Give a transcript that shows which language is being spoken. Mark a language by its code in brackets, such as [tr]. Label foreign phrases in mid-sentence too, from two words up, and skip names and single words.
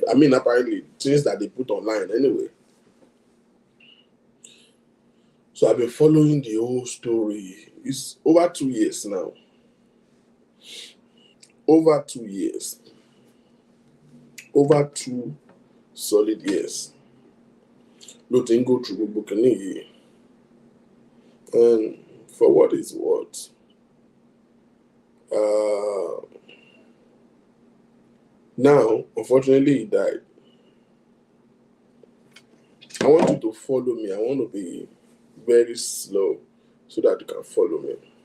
[en] I mean, apparently things that they put online anyway. So I've been following the whole story. It's over 2 years now. Over 2 years. Over 2 solid years. [yo] Ló ti ń [en] go through [yo] gbogbo kìíní yìí. [en] And for what is what? Now, unfortunately, he died. I want you to follow me. I want to be very slow so that you can follow me.